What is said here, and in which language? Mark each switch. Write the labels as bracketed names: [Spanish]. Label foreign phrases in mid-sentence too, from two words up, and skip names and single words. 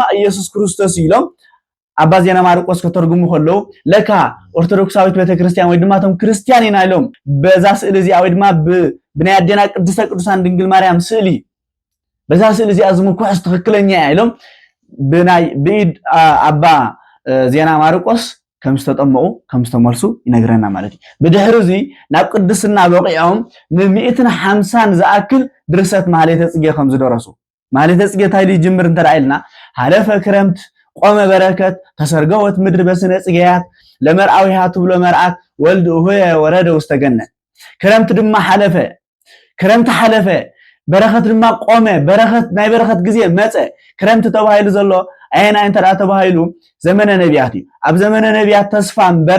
[Tigrinya] ኢየሱስ ክርስቶስ ኢሎም አባ ዜና ማርቆስ ከተርጉሙ ከለው ለካ ኦርቶዶክሳዊት ቤተክርስቲያን ወይ ድማ ቶም ክርስቲያን ኢና ኢሎም በዛ ስእሊ እዚኣ ወይ ድማ ብናይ አዴና ቅድስተ ቅዱሳን ድንግል ማርያም ስእሊ በዛ ስእሊ እዚኣ ዝምኩሕስ ትክክለኛ ኢሎም ብናይ ብኢድ አባ ዜና ማርቆስ ከም ዝተጠመቁ ከም ዝተመልሱ ይነግረና ማለት እዩ ብድሕሪ እዚ ናብ ቅድስና በቂዖም ን150 ዝኣክል ድርሰት ማህሌተ ጽጌ ከም ዝደረሱ ማህሌተ ጽጌ ታይሊ ጅምር እንተራኢልና [Geez] ሃለፈ ክረምት ቆመ በረከት ተሰርገወት ምድር በስነ ጽጌያት ለመርአዊሃ ትብሎ መርአት ወልድ ሆየ ወረደ ውስተ [Tigrinya] ገነት ክረምት ድማ ሓለፈ በረከት ድማ ቆመ በረከት ናይ በረከት ግዜ መፀ ክረምት ተባሂሉ ዘሎ አይና እንተራ ተባሂሉ ዘመነ ነቢያት ኣብ ዘመነ ነቢያት ተስፋ እንበር